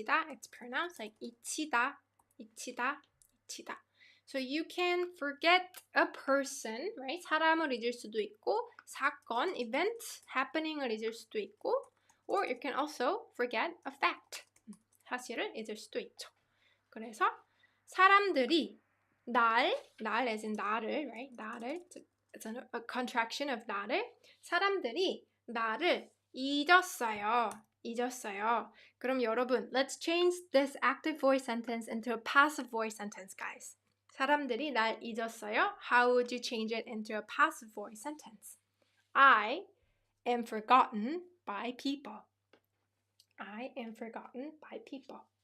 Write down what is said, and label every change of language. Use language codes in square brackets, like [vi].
[en] It's pronounced like 이치다. So you can forget a person, right? [ko] 사람을 잊을 수도 있고, [en] 사건, event, happening [ko] 을 잊을 수도 있고, [en] or you can also forget a fact. [ko] 사실을 잊을 수도 있죠. 그래서 사람들이 날 [en] as in [ko] 나를, right? [en] 나를, it's a contraction of 나를. [ko] 사람들이 나를 잊었어요. 그럼 여러분, [en] let's change this active voice sentence into a passive voice sentence, guys. [ko] 사람들이 날 잊었어요. [en] How would you change it into a passive voice sentence? I am forgotten by people. I am forgotten by people.